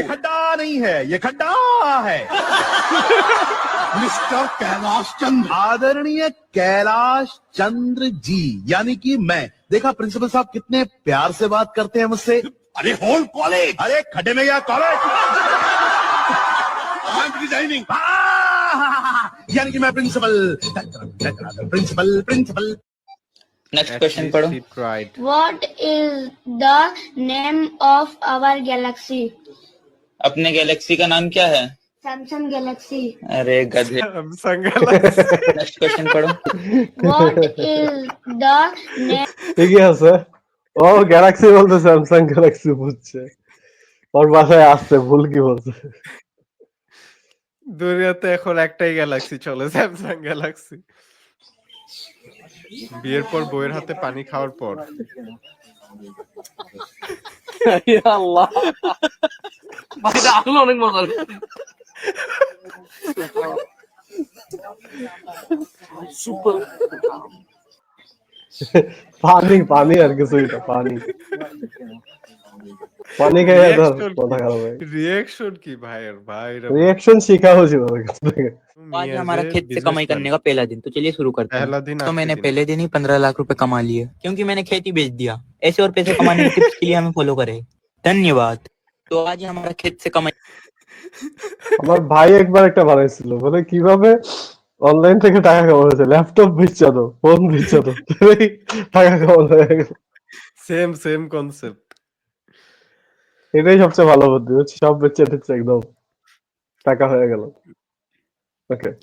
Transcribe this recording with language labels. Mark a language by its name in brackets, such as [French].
[Hindi] ये खड्डा नहीं है, ये खड्डा है। मिस्टर कैलाश चंद्र, आदरणीय कैलाश चंद्र जी, यानी कि मैं। देखा प्रिंसिपल साहब कितने प्यार से बात करते हैं मुझसे। अरे होल कॉलेज, अरे खड्डे में गया कॉलेज। [English] I am designing, [Hindi] यानी कि मैं प्रिंसिपल। नेक्स्ट क्वेश्चन पढ़ो। [English] right. What is the name of our galaxy? [Hindi] अपने गैलेक्सी का नाम क्या है? [English] Samsung Galaxy. [Hindi] अरे गधे। [English] Samsung Galaxy. [Hindi] नेक्स्ट क्वेश्चन पढ़ो। [English] What is the name? [Bangla] ঠিকই আছে, ও গ্যালাক্সি বলতে স্যামসাং গ্যালাক্সি বুঝছে, ওর বাসায় আসছে, ভুল কি বলছে? দুনিয়াতে এখন একটাই গ্যালাক্সি চলে, স্যামসাং গ্যালাক্সি। বিয়ের পর বউয়ের হাতে পানি খাওয়ার পর আল্লাহ, ভাইটা আসলে অনেক মজার। সুপার। পানি আর কিছু এটা, পানি খাইয়া ধর কথা খারাপ হয়। [Hindi] रिएक्शन की भाई रिएक्शन सीखा हो जीवन में। आज हमारा खेत से कमाई करने का पहला दिन, तो चलिए शुरू करते हैं। पहला दिन तो आपके मैंने दिन। पहले दिन ही 15 लाख रुपए कमा लिए, क्योंकि मैंने खेती बेच दिया। ऐसे और पैसे कमाने के टिप्स के लिए हमें फॉलो करें। धन्यवाद। तो आज हमारा खेत से कमाई। [Bangla] আমার ভাই একবার একটা বানাইছিল, বলে কিভাবে অনলাইন থেকে টাকা কামানো যায়, ল্যাপটপ বেচা দাও, ফোন বেচা দাও, টাকা কামানো হয়ে গেল। [Hindi] Same concept. [Bangla] এটাই সবচেয়ে ভালো বুদ্ধি, সব বেচে দিচ্ছে, একদম টাকা হয়ে গেল। ওকে,